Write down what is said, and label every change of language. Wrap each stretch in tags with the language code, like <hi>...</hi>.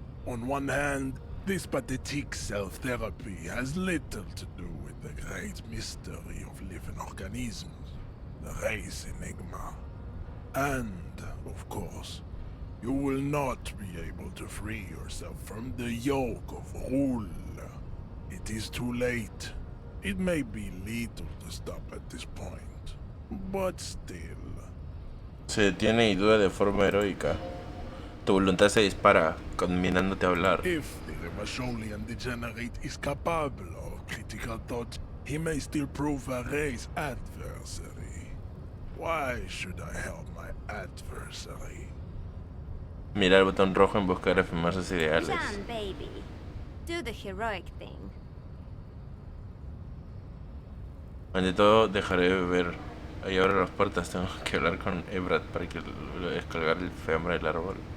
<en>On one hand, this pathetic self-therapy has little to do with the great mystery of living organisms, the race enigma. And, of course, you will not be able to free yourself from the yoke of rule. It is too late. It may be lethal to stop at this point, but still.</en> <es>Se detiene y duda de forma heroica. Tu voluntad se dispara, conminándote a hablar.</es> <en>If the Remasholian degenerate is capable of critical thought, he may still prove a race adversary. Why should I help my adversary?</en> <es>Mira el botón rojo en busca de reafirmar sus ideales.</es> <en>Jan, baby. Do the heroic thing.</en> <es>Ante todo, dejaré de beber. Ahí abro las puertas, tengo que hablar con Ebrad para que descolgar el fiambre del árbol.</es>